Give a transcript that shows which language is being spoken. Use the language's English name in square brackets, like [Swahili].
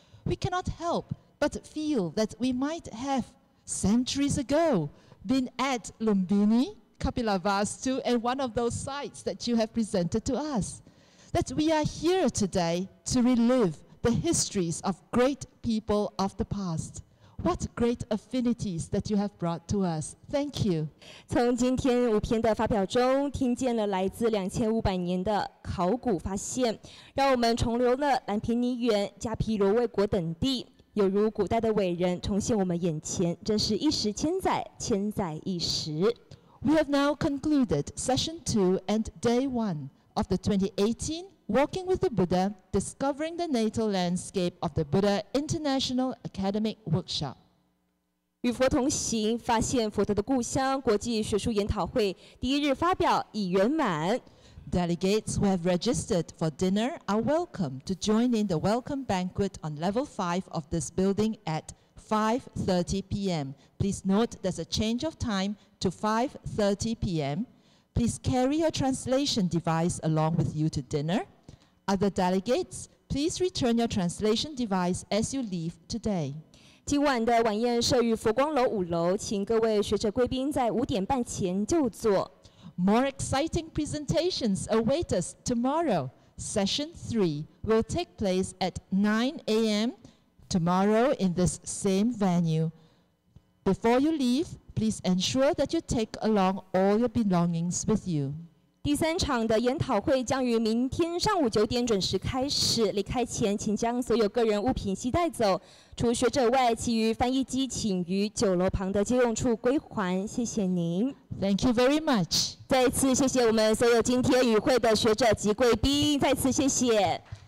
[English] We cannot help but feel that we might have, centuries ago, been at Lumbini, Kapilavastu, and one of those sites that you have presented to us. That we are here today to relive the histories of great people of the past. What great affinities that you have brought to us. Thank you. [Chinese] 从今天5篇的发表中，听见了来自2500年的考古发现，让我们重游了兰皮尼园、加皮罗卫国等地，有如古代的伟人重现我们眼前，真是一时千载，千载一时。 [English] We have now concluded session 2 and day 1 of the 2018 Walking with the Buddha, Discovering the Natal Landscape of the Buddha International Academic Workshop. [Chinese] 与佛同行，发现佛陀的故乡国际学术研讨会第1日发表已圆满。 [English] Delegates who have registered for dinner are welcome to join in the welcome banquet on level 5 of this building at 5:30 p.m. Please note there's a change of time to 5:30 p.m. Please carry your translation device along with you to dinner. Other delegates, please return your translation device as you leave today. [Chinese] 今晚的晚宴设于佛光楼5楼，请各位学者贵宾在5点半前就座。 [English] More exciting presentations await us tomorrow. Session 3 will take place at 9 a.m. tomorrow in this same venue. Before you leave, please ensure that you take along all your belongings with you. [Chinese] 第3场的研讨会将于明天上午9点准时开始。离开前，请将所有个人物品携带走，除学者外，其余翻译机请于9楼旁的接用处归还。谢谢您。 [English] Thank you very much. [Chinese] 再次谢谢我们所有今天与会的学者及贵宾，再次谢谢。